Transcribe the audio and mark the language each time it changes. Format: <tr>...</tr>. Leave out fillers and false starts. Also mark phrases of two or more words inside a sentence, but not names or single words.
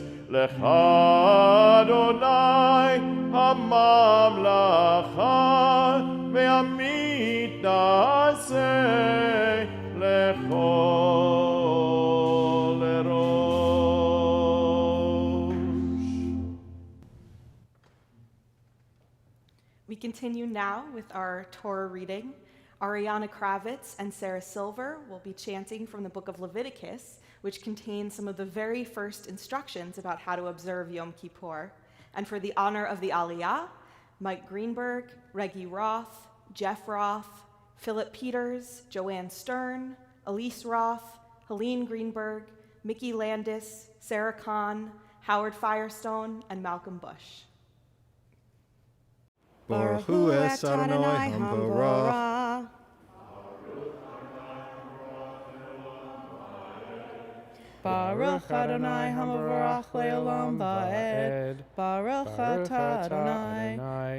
<he>לך אדוני הממלכה, והמית נעשה לכל ראש.</he> <en>We continue now with our Torah reading. Ariana Kravitz and Sarah Silver will be chanting from the book of Leviticus, which contains some of the very first instructions about how to observe Yom Kippur. And for the honor of the Aliyah, Mike Greenberg, Reggie Roth, Jeff Roth, Philip Peters, Joanne Stern, Elise Roth, Helene Greenberg, Mickey Landis, Sarah Kahn, Howard Firestone, and Malcolm Bush.</en> <he>ברכו את אדוני המבורך. ברוך אדוני המבורך לעולם ועד. ברוך אתה אדוני</he>